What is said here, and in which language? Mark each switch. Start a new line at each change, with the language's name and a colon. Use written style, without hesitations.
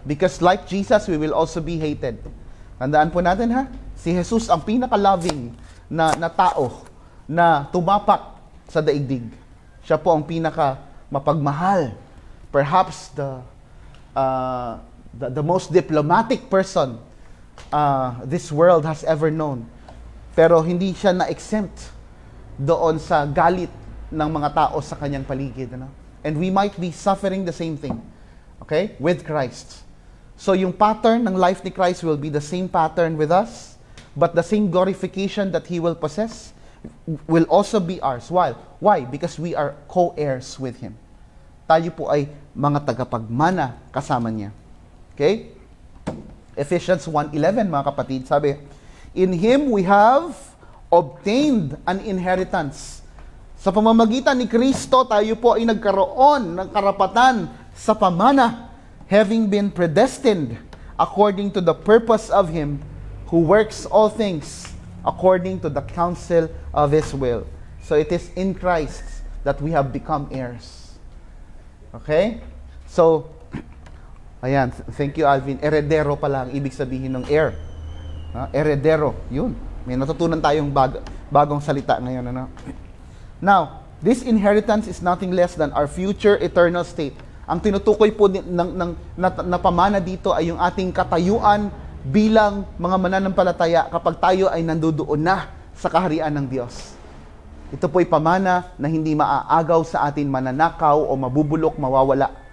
English: Because like Jesus, we will also be hated.
Filipino: Tandaan po natin, ha? Si Jesus ang pinaka-loving na tao na tumapak sa daigdig. Siya po ang pinaka mapagmahal.
English: Perhaps the most diplomatic person this world has ever known.
Filipino: Pero hindi siya na-exempt doon sa galit ng mga tao sa kanyang paligid. Ano?
English: And we might be suffering the same thing. Okay? With Christ. So yung pattern ng life ni Christ will be the same pattern with us. But the same glorification that He will possess will also be ours. Why? Why? Because we are co-heirs with Him.
Filipino: Tayo po ay mga tagapagmana kasama Niya.
English: Okay? Ephesians 1:11,
Filipino: mga kapatid, sabi,
English: in Him we have obtained an inheritance.
Filipino: Sa pamamagitan ni Kristo, tayo po ay nagkaroon ng karapatan sa pamana,
English: having been predestined according to the purpose of Him who works all things according to the counsel of His will. So it is in Christ that we have become heirs. Okay? So, ayan, thank you, Alvin.
Filipino: Heredero pala ang ibig sabihin ng heir. Heredero, yun. May natutunan tayong bagong salita ngayon. Ano?
English: Now, this inheritance is nothing less than our future eternal state.
Filipino: Ang tinutukoy po na pamana dito ay yung ating katayuan bilang mga mananampalataya kapag tayo ay nandoon na sa kaharian ng Diyos. Ito po'y pamana na hindi maaagaw sa atin, mananakaw o mabubulok, mawawala.